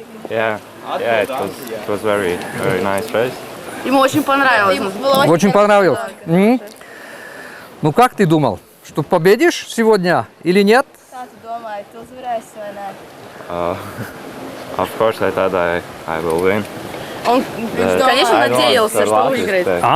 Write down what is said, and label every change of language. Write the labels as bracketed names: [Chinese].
[English] Yeah, it was very nice race. [Russian] Ему очень понравилось. Очень понравилось. Ну как ты думал, что победишь сегодня или нет? [Latvian] Kā tu domāji, tu uzvarēsi vai nē? [English] Of course, I thought I will win. [Russian] Он, конечно, надеялся, что выиграет.